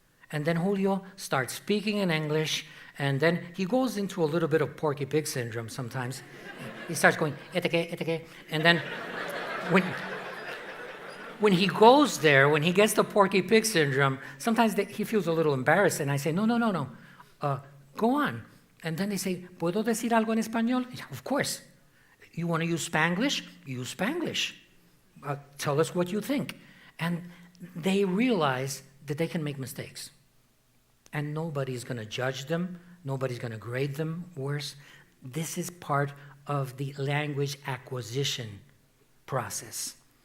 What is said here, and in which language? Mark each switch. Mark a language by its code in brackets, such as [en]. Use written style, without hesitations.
[en] And then Julio starts speaking in English, and then he goes into a little bit of Porky Pig syndrome sometimes. He starts going, eteke. And then when he goes there, when he gets the Porky Pig syndrome, sometimes he feels a little embarrassed, and I say, no. Go on. And then they say, [es] ¿Puedo decir algo en español? [en] Of course. You want to use Spanglish? Use Spanglish. Tell us what you think. And they realize that they can make mistakes. And nobody's going to judge them. Nobody's going to grade them worse. This is part of the language acquisition process.